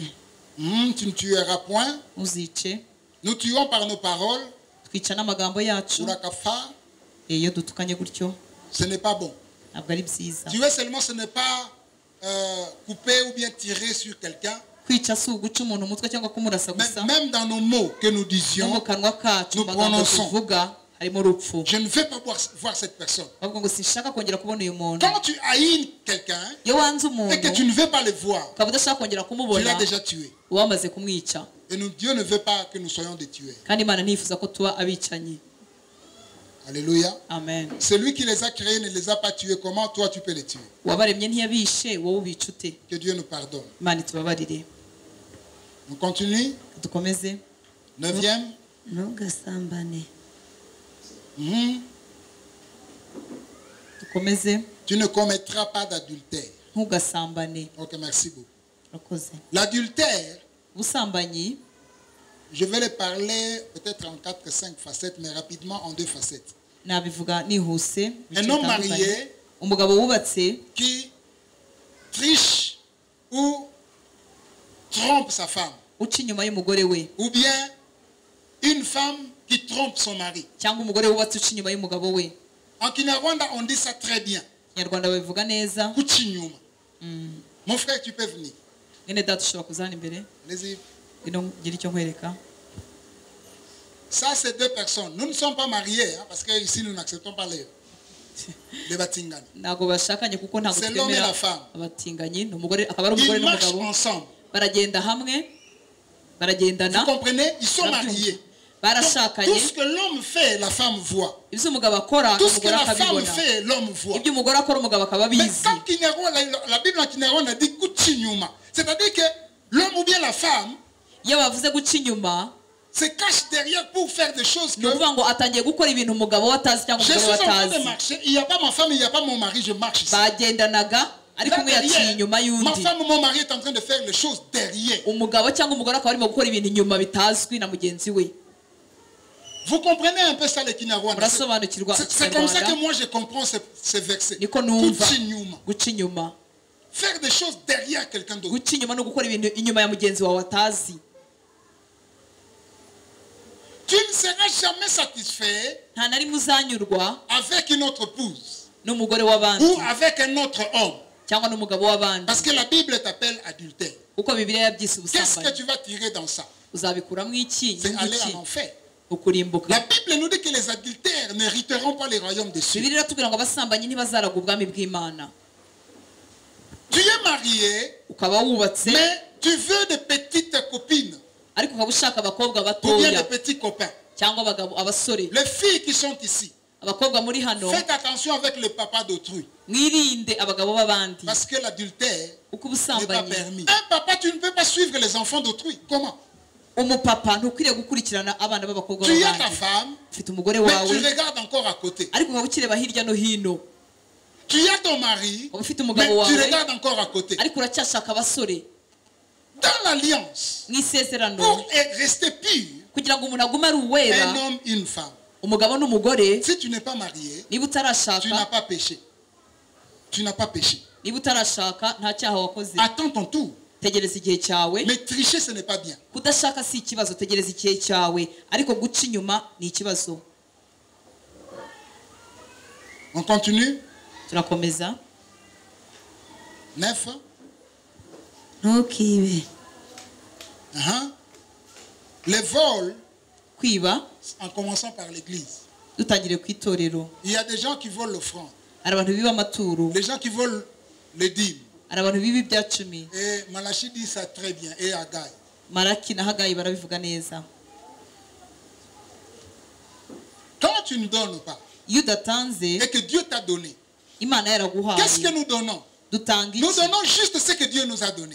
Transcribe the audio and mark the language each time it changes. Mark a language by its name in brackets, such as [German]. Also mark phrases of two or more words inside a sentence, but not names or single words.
[French] Tu ne tueras point. [Kinyarwanda] uzice. [French] Nous tuons par nos paroles. [Kinyarwanda] twica n'amagambo yacu. Urakafa, iyo dutukanye gutyo [French] ce n'est pas bon. [Kinyarwanda] ntabwo ari byiza. [French] Tuer seulement, ce n'est pas couper ou bien tirer sur quelqu'un. [Kinyarwanda] kwica si uguca umuntu umutwe cyangwa kumurasa gusa. [French] Même dans nos mots que nous [Kinyarwanda] no mu [French] disions, [Kinyarwanda] kanwa kacu [French] nous [Kinyarwanda] mu magambo [French] prononçons. [Kinyarwanda] tuvuga harimo urupfu. [French] je ne veux pas voir cette personne. [Kinyarwanda] bavuga ngo sinshaka kongera kubona uyu muntu. [French] Quand tu haïs quelqu'un [Kinyarwanda] iyo wanze [French] et que tu [Kinyarwanda] umuntu [French] ne veux pas le voir, [Kinyarwanda] ukaba udashaka kongera [French] tu [Kinyarwanda] kumubona [French] l'as déjà tué. [Kinyarwanda] uba wamaze kumwica. [French] Et Dieu ne veut pas que nous soyons des tueurs. [Kinyarwanda] kandi imana ntiyifuza ko tuba abicanyi. [French] Alléluia. [Kinyarwanda] amen. [French] Celui qui les a créés ne les a pas tués. Comment toi tu peux les tuer? [Kinyarwanda] uwabaremye ntiyabishe wowe ubica ute? [French] Que Dieu nous pardonne. [Kinyarwanda] imana itubabarire. [French] On continue. [Kinyarwanda] dukomeze. [French] Neuvième. [Kinyarwanda] ntugasambane dukomeze. [French] Tu ne commettras pas d'adultère. [Kinyarwanda] ntugasambane. [French] Ok, merci beaucoup. [Kinyarwanda] urakoze. [French] L'adultère, [Kinyarwanda] ubusambanyi [French] je vais les parler peut-être en 4, 5 facettes, mais rapidement en 2 facettes. [Kinyarwanda] nabivuga nihuse. [French] Un homme marié [Kinyarwanda] umugabo wubatse [French] qui triche ou trompe sa femme, [Kinyarwanda] uca inyuma y'umugore we, [French] ou bien une femme qui trompe son mari. [Kinyarwanda] cyangwa umugore wubatse uca inyuma y'umugabo we. [French] En Kinyarwanda, on dit ça très bien. [Kinyarwanda] Kinyarwanda babivuga neza. Kuchinyuma. [French] Mon frère, tu peux venir. [Kinyarwanda] Mwene data ushobora kuzana imbere. [French] Allez-y. [Kinyarwanda] Ino gira icyo nkwereka. [French] Ça, c'est deux personnes. Nous ne sommes pas mariés, hein, parce qu'ici, nous n'acceptons pas les batingani. [Kinyarwanda] Ntabwo bashakanye kuko ntabwo [French] C'est l'homme et [Kinyarwanda] twemera [French] la femme. [Kinyarwanda] abatinganyi. Ni umugore akaba ari umugore [French] Ils marchent [Kinyarwanda] n'umugabo. [French] ensemble. [Kinyarwanda] Baragenda hamwe. Baragendana. [French] Vous comprenez? Ils sont mariés. Donc, [Kinyarwanda] Barashakanye. [French] tout ce que l'homme fait, la femme voit. [Kinyarwanda] Ibyo umugabo akora [French] Tout ce que [Kinyarwanda] umugore [French] la femme [Kinyarwanda] akabibona. [French] fait, l'homme voit. [Kinyarwanda] Ibyo umugore akora umugabo akaba [French] Mais [Kinyarwanda] abizi. [French] quand la Bible en Kinyarwanda dit kuchinyuma, c'est-à-dire que l'homme ou bien la femme [Kinyarwanda] Iyo bavuze guca inyuma [French] se cache derrière pour faire des choses que [Kinyarwanda] ni ukuvuga ngo atangiye gukora ibintu umugabo we atazi cyangwa [French] je suis [Kinyarwanda] umugore we [French] en train de [Kinyarwanda] atazi. [French] marcher, il n'y a pas ma femme, il n'y a pas mon mari, je marche ici. [Kinyarwanda] Bagendanaga ariko [French] Là, [Kinyarwanda] umwe yaciye [French] derrière, [Kinyarwanda] inyuma [French] ma [Kinyarwanda] y'undi. [French] femme ou mon mari est en train de faire les choses derrière. [Kinyarwanda] Umugabo cyangwa umugore akaba arimo gukora ibintu inyuma bitazwi na mugenzi we. [French] Vous comprenez un peu ça, le Kinyarwanda? [Kinyarwanda] Murasobanukirwa [French] C'est comme ça que [Kinyarwanda] Ikinyarwanda. [French] moi je comprends ces versets. [Kinyarwanda] Niko numva Kuchinyuma. guca inyuma. [French] Faire des choses derrière quelqu'un d'autre. [Kinyarwanda] Guca inyuma no gukora ibintu inyuma ya mugenzi wawe atazi. [French] Tu ne seras jamais satisfait [Kinyarwanda] Nta na rimwe uzanyurwa [French] avec une autre épouse [Kinyarwanda] n'umugore w'abandi [French] ou avec un autre homme. [Kinyarwanda] cyangwa n'umugabo w'abandi. [French] Parce que la Bible t'appelle adultère. [Kinyarwanda] Kuko Bibiliya yabyise [French] Qu'est-ce que [Kinyarwanda] ubusambanyi. [French] tu vas tirer dans ça? [Kinyarwanda] Uzabikuramo iki? [French] C'est [Kinyarwanda] Inyungu [French] aller [Kinyarwanda] ki? [French] en enfer. [Kinyarwanda] Ukurimbuka. [French] La Bible nous dit que les adultères n'hériteront pas les royaumes des cieux. [Kinyarwanda] Bibiliya iratubwira ngo abasambanyi ntibazaraga ubwami bw'Imana. [French] Tu es marié, [Kinyarwanda] Ukaba wubatse [French] mais tu veux des petites copines [Kinyarwanda] ariko ukaba ushaka abakobwa [French] ou bien [Kinyarwanda] batoya [French] des petits copains. [Kinyarwanda] cyangwa abasore. [French] Les filles qui sont ici, [Kinyarwanda] Abakobwa muri hano [French] faites attention avec le papa d'autrui. [Kinyarwanda] mwirinde abagabo b'abandi [French] Parce que l'adultère [Kinyarwanda] uko [French] n'est pas [Kinyarwanda] ubusambanyi. [French] permis. Un papa, tu ne peux pas suivre les enfants d'autrui. Comment? [Kinyarwanda] Umupapa ntukwiriye gukurikirana abana b'abakobwa [French] Tu as ta [Kinyarwanda] b'abandi. [French] femme, [Kinyarwanda] Ufite umugore [French] mais [Kinyarwanda] wawe [French] tu regardes encore à côté. [Kinyarwanda] ariko ukaba ukireba hirya no hino. [French] Tu as ton mari, [Kinyarwanda] Ukaba ufite [French] mais [Kinyarwanda] umugabo [French] tu [Kinyarwanda] wawe [French] regardes encore à côté. [Kinyarwanda] ariko uracyashaka abasore. [French] Dans l'alliance, [Kinyarwanda] Mu isezerano [French] pour rester pur, [Kinyarwanda] kugira ngo umuntu agume ari uwera, [French] un homme, une femme. [Kinyarwanda] umugabo n'umugore, [French] Si tu n'es pas marié, [Kinyarwanda] niba [French] tu n'as [Kinyarwanda] utarashaka [French] pas péché. Tu n'as pas péché. [Kinyarwanda] niba utarashaka nta cyaha wakoze. [French] Attends ton tour. [Kinyarwanda] Tegereza igihe cyawe. [French] Mais tricher, ce n'est pas bien. [Kinyarwanda] Kudashaka si ikibazo, tegereza igihe cyawe, ariko guca inyuma ni ikibazo. [French] On continue. [Kinyarwanda] Turakomeza. 9. ntukibe [French] Les vols, [Kinyarwanda] Kwiba [French] en commençant par l'église. [Kinyarwanda] dutangire ku itorero. [French] Il y a des gens qui volent l'offrande. [Kinyarwanda] Hari abantu biba amaturo, [French] Les gens qui volent les dîmes. [Kinyarwanda] hari abantu biba ibya cumi. [French] Et Malachi dit ça très bien. Et Haggai. [Kinyarwanda] Maraki na Hagayi barabivuga neza. [French] Quand tu ne donnes pas [Kinyarwanda] Iyo udatanze [French] et que Dieu t'a donné, [Kinyarwanda] Imana [French] qu'est-ce que [Kinyarwanda] yaraguhaye, [French] nous donnons? [Kinyarwanda] dutanga [French] Nous [Kinyarwanda] iki? [French] donnons juste ce que Dieu nous a donné.